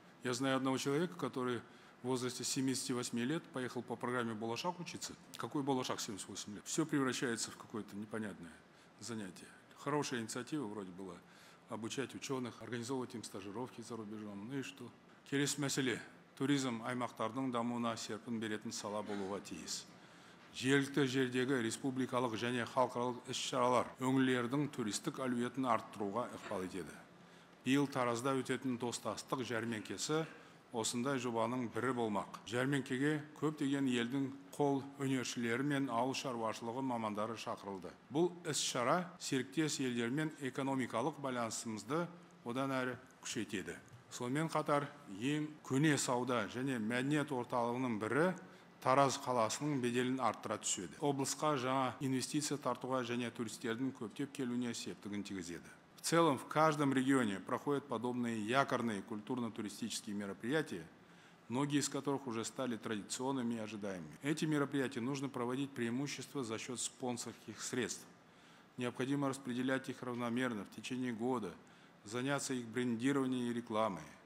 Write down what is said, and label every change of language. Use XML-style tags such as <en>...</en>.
<ru>Я знаю одного человека, который в возрасте 78 лет поехал по программе «Болашак» учиться. Какой Болашак 78 лет? Все превращается в какое-то непонятное занятие. Хорошая инициатива вроде была обучать ученых, организовывать им стажировки за рубежом. Ну и что?</ru> <kk>Келесі мәселе. Туризм аймақтардың дамуына серпін беретін сала болуға тиіс. Жергілікті жердегі республикалық және халықаралық іс-шаралар өңірлердің туристік әлеуетін арттыруға ықпал етеді. Биыл Таразда өтетін достастық жәрмеңкесі осындай жобаның бірі болмақ. Жәрмеңкеге көптеген елдің қол өнершілері мен ауыл шаруашылығы мамандары шақырылды. Бұл іс-шара серіктес елдермен экономикалық байланысымызды одан әрі күшейтеді. Сонымен қатар ең көне сауда және мәдениет орталығының бірі Тараз қаласының беделін арттыра түседі. Облысқа жаңа инвестиция тартуға және туристердің көптеп келуіне септігін тигізеді.</kk> <ru>В целом, в каждом регионе проходят подобные якорные культурно-туристические мероприятия, многие из которых уже стали традиционными и ожидаемыми. Эти мероприятия нужно проводить преимущество за счет спонсорских средств. Необходимо распределять их равномерно в течение года, заняться их брендированием и рекламой.</ru>